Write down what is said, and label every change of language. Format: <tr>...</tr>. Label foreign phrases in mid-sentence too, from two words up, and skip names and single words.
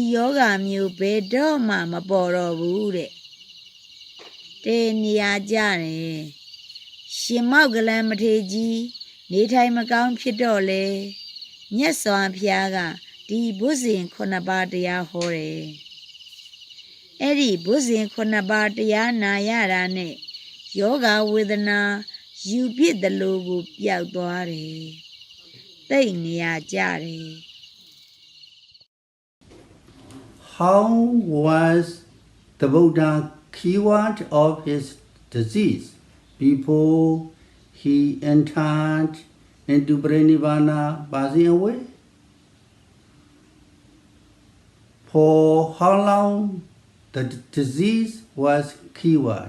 <my>ယောဂမျိုးဘယ်တော့မှမပေါ်တော့ဘူးတဲ့တေနေရာကြတယ်ရှင်မောက္ကလံမထေရကြီးနေထိုင်မကောင်းဖြစ်တော့လေမြတ်စွာဘုရားကဒီဘုဇင်ခုနှစ်ပါးတရားဟောတယ်အဲ့ဒီဘုဇင်ခုနှစ်ပါးတရားနာရတာနဲ့ယောဂဝေဒနာယူပြစ်တယ်လို့ကိုပျောက်သွားတယ်သိနေရကြတယ်</my> <en>How was the Buddha cured of his disease before he entered into Parinirvana, passing away? For how long the disease was cured?</en>